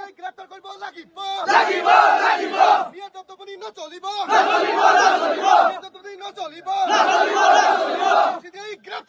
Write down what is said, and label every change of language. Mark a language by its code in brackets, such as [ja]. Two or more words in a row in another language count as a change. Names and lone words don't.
[as] গ্রেপ্তার করব লাগিব মিয়া দত্তপনি নচলিব নচলিব গ্রেপ্তার